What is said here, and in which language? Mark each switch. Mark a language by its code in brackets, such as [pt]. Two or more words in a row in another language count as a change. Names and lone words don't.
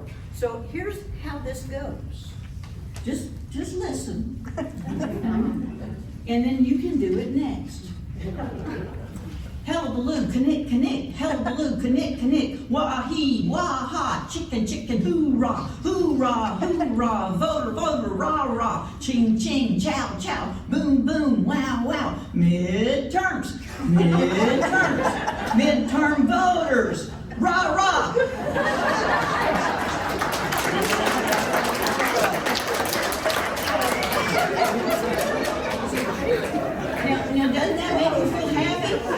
[en] So here's how this goes. Just listen. And then you can do it next. Hullabaloo, connect, connect, hullabaloo, connect, connect, wah-hee, wah-ha, chicken, chicken, hoorah, hoorah, hoorah, voter, voter, rah-rah, ching, ching, chow, chow, boom, boom, wow, wow, midterms, midterms, midterm voters, rah-rah. Now, doesn't that make you feel happy?